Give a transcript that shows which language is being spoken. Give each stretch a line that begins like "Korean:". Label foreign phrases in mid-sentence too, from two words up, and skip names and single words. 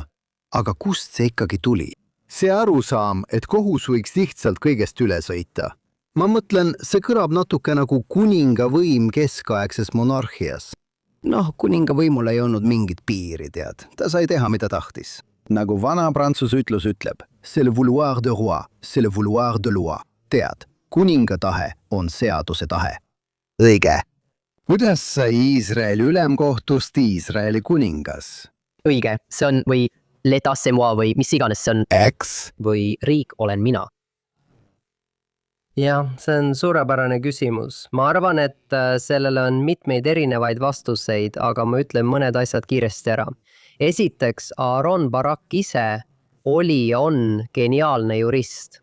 Estonian: Aga kust see ikkagi tuli? See arusaam, et kohus võiks lihtsalt kõigest üle sõita. Ma mõtlen, see kõlab natuke nagu kuninga võim keskaegses monarhias. Kuninga võimul ei olnud mingit piiri, tead. Ta sai teha, mida tahtis. Nagu vana prantsuse ütlus ütleb,
French: c'est le vouloir de roi, c'est le vouloir de loi.
Estonian: Tead, kuninga tahe on seaduse tahe. Õige. Kuidas sai Iisraeli ülemkohtust Iisraeli kuningas? Õige, see on või
French: l'état c'est moi
Estonian: või mis iganes see on. Eks. Või riik olen mina. Jah, see on suurepärane küsimus. Ma arvan, et sellele on mitmeid erinevaid vastuseid, aga ma ütlen mõned asjad kiiresti ära. Esiteks, Aaron Barak ise oli ja on geniaalne jurist.